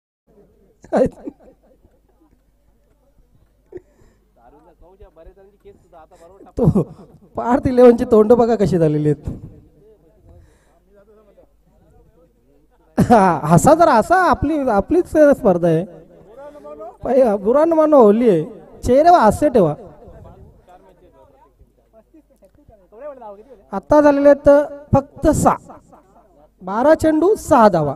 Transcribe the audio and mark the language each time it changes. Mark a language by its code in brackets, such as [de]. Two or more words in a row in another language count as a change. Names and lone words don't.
[mr] तो पार्थ 11ची तोंड बघा कशी झालेली आहेत. हसा जरा हसा, आपलीच स्पर्धा आहे. [hi] बुरा न मानो होली [mr] आहे. चेहरे हास्य ठेवा. आता झालेले आहेत फक्त 6. 12 चेंडू 6 धावा.